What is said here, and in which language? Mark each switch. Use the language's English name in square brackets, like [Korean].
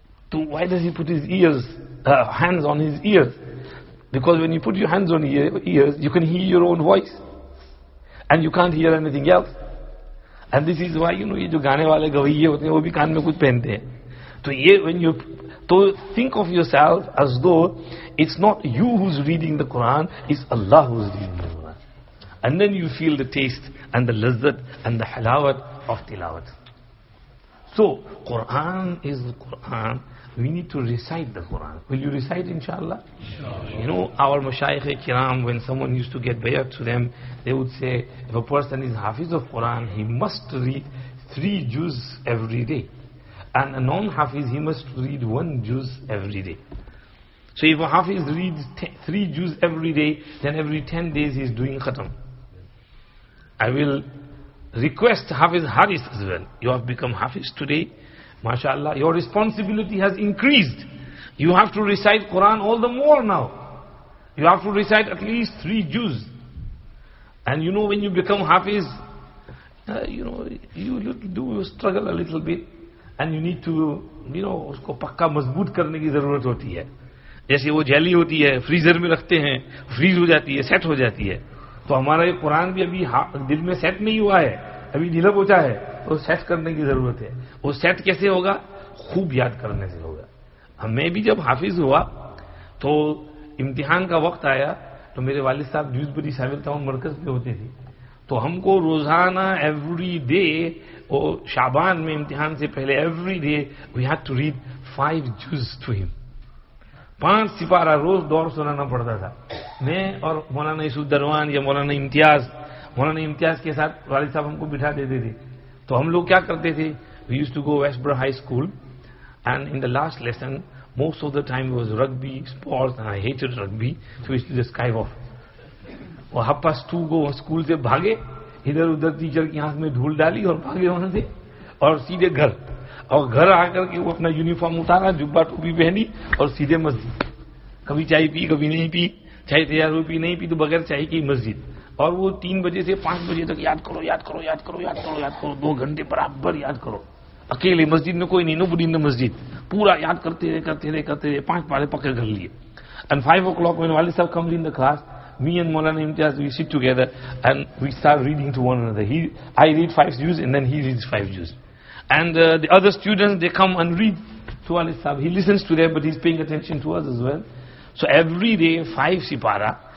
[English] So why does he put his hands on his ears? Because when you put your hands on your ears, you can hear your own voice. And you can't hear anything else. And this is why, you know, [Hindi] ये जो गाने वाले गवैये होते हैं, वो भी कान में कुछ पहनते हैं. तो ये, [English] when you, so think of yourself as though it's not you who's reading the Quran, it's Allah who's reading the Quran. And then you feel the taste and the lazzat and the halawat of tilawat. So, Quran is the Quran. We need to recite the Quran. Will you recite, inshallah? You know, our Mashayikh Kiram, when someone used to get bayat to them, they would say, if a person is Hafiz of Quran, he must read 3 juz every day. And a non-Hafiz, he must read 1 juz every day. So if a Hafiz reads 3 juz every day, then every 10 days he is doing Khatam. I will request Hafiz Haris as well. You have become Hafiz today. MashaAllah, your responsibility has increased. You have to recite Quran all the more now. You have to recite at least 3 juz. And you know, when you become Hafiz, you know, you do struggle a little bit. And you need to, you know, [Hindi] उसको पक्का मजबूत करने की जरूरत होती है. जैसे वो जेली होती है, फ्रीजर में रखते हैं, फ्रीज हो जाती है, सेट हो जाती है. तो हमारा ये कुरान भी अभी दिल में सेट नहीं हुआ है, अभी ढीला पोछा है, तो सेट करने की जरूरत है. वो सेट कैसे होगा? खूब याद करने से होगा. मैं भी जब हाफिज हुआ तो इम्तिहान का वक्त आया, तो मेरे वालिद साहब ड्यूसबरी साबिल टाउन मरकज पे होते थे. तो हमको रोजाना [English] every day, [Hindi] और शाबान में इम्तिहान से पहले [English] Every day we had to read 5 जूज to him. [Hindi] 5 Sipara रोज दौर सुनाना पड़ता था. मैं और मौलाना यूसुफ या मौलाना इम्तियाज के साथ वालिद साहब हमको बिठा देते थे. तो हम लोग क्या करते थे? [English] We used to go Westborough high school, and in the last lesson most of the time was rugby, sports, and I hated rugby, so we used to just skive off. [Hindi] और 2:30 को स्कूल से भागे, इधर उधर टीचर की आंख में धूल डाली और भागे वहां से, और सीधे घर. और घर आकर के वो अपना यूनिफॉर्म उतारा, जुब्बा टोपी पहनी और सीधे मस्जिद. कभी चाय पी, कभी नहीं पी, चाय तैयार हुई पी, नहीं पी तो बगैर चाय की मस्जिद. और वो 3 बजे से 5 बजे तक याद करो, याद करो, याद करो, याद करो, याद करो, 2 घंटे बराबर याद करो. अकेले मस्जिद में कोई नहीं, [English] Nobody in the मस्जिद. [Hindi] पूरा याद करते रहे 5 पारे पक्के कर लिए. [English] And 5 o'clock when Walid Sahab comes in the class, me and Maulana Imtiaz, we sit together and we start reading to one another. I read 5 juz and then he reads 5 juz. And the other students, they come and read to Walid Sahab. He listens to them, but he's paying attention to us as well. So every day 5 sipara.